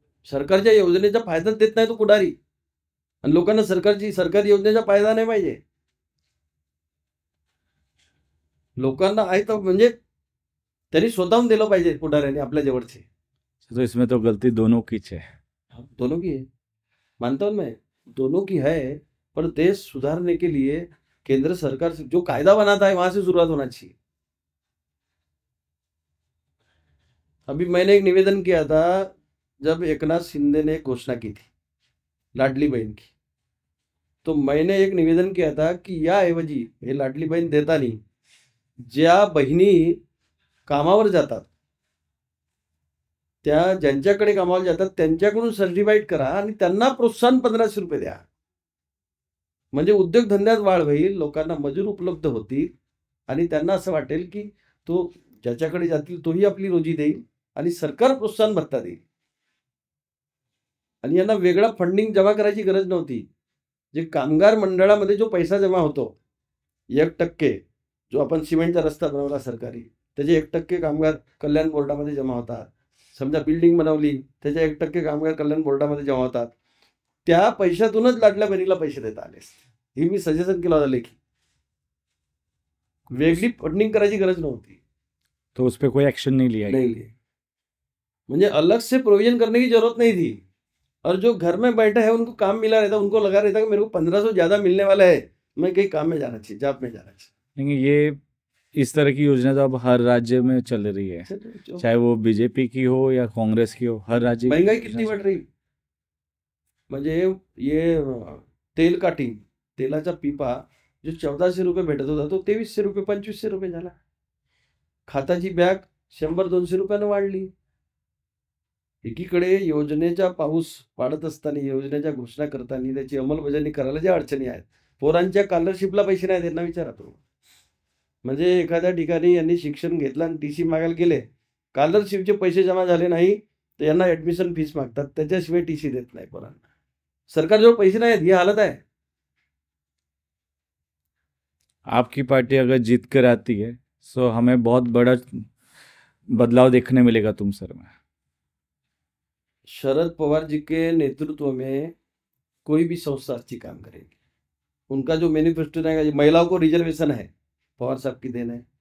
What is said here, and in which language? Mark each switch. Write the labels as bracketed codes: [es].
[mr] सरकारच्या योजनेचा फायदा देत नाही तो पुढारी, आणि लोकांना सरकारी योजनेचा फायदा नाही पाहिजे. लोकांना आहे तर म्हणजे तरी स्वतःहून दिलं पाहिजे पुढाऱ्याने आपल्या जवळचे. [hi] तो इसमें तो गलती दोनों की है. दोनों की है, मानता हूं मैं, दोनों की है. पर देश सुधारने के लिए केंद्र सरकार से जो कायदा बनाता है वहां से शुरुआत होना चाहिए. अभी मैंने एक निवेदन किया था जब एकनाथ शिंदे ने घोषणा की थी लाडली बहन की, तो मैंने एक निवेदन किया था कि [mr] या ऐवजी हे लाडली बहीण देता नहीं, ज्या बहिणी कामावर जातात, त्या ज्यांच्याकडे कामावर जातात त्यांच्याकडून सर्टिफाईड करा आणि त्यांना प्रोत्साहन 1500 रुपये द्या. म्हणजे उद्योगधंद्यात वाढ होईल, लोकांना मजूर उपलब्ध होतील आणि त्यांना असं वाटेल की तो ज्याच्याकडे जातील तोही आपली रोजी देईल आणि सरकार प्रोत्साहन भत्ता देईल. आणि यांना वेगळा फंडिंग जमा करायची गरज नव्हती. जे कामगार मंडळामध्ये जो पैसा जमा होतो 1% जो आपण सिमेंटचा रस्ता बनवला सरकारी, त्याचे 1% कामगार कल्याण बोर्डामध्ये जमा होतात. समजा बिल्डिंग बनवली त्याचे 1% कामगार कल्याण बोर्डामध्ये जमा होतात. त्या पैशातूनच लाडल्या बहिणीला पैसे देता आले. ही मी सजेशन केलं होतं लेखी. वेगळी फंडिंग करायची गरज नव्हती. [hi] तो उस पर कोई एक्शन नहीं लिया. म्हणजे अलग से प्रोविजन करने की जरूरत नहीं थी. और जो घर में बैठे हैं उनको काम मिला रहता, उनको लगा रहता कि मेरे को 1500 ज्यादा मिलने वाला है, मैं कहीं काम में जाना चाहिए, जॉब में जाना चाहिए. नहीं, ये इस तरह की योजना तो अब हर राज्य में चल रही है, चाहे वो बीजेपी की हो या कांग्रेस की हो, हर राज्य. महंगाई कितनी बढ़ रही. म्हणजे ये तेल का टीन, [mr] तेलाचा पिपा जो 1400 भेटत होता तो 2300 2500 झाला. खाताची बॅग 100-200 रुपयानं वाढली. एकीकडे योजनेचा पाऊस पाडत असताना, योजनेच्या घोषणा करताना त्याची अंमलबजावणी करायला ज्या अडचणी आहेत, पोरांच्या स्कॉलरशिपला पैसे नाही त्यांना विचारा तुम्ही. म्हणजे एखाद्या ठिकाणी यांनी शिक्षण घेतलं आणि टी-सी मागायला गेले, स्कॉलरशिपचे पैसे जमा झाले नाही तर यांना ॲडमिशन फीस मागतात, त्याच्याशिवाय टी-सी देत नाही पोरांना. सरकारजवळ पैसे नाहीत, ही हालत आहे. [hi] आपकी पार्टी अगर जीत कर आती है तो हमें बहुत बड़ा बदलाव देखने मिलेगा तुमसर में. शरद पवार जी के नेतृत्व में कोई भी संस्था अच्छी काम करेगी. उनका जो मैनिफेस्टो रहेगा, महिलाओं को रिजर्वेशन है, पवार साहब की देन है.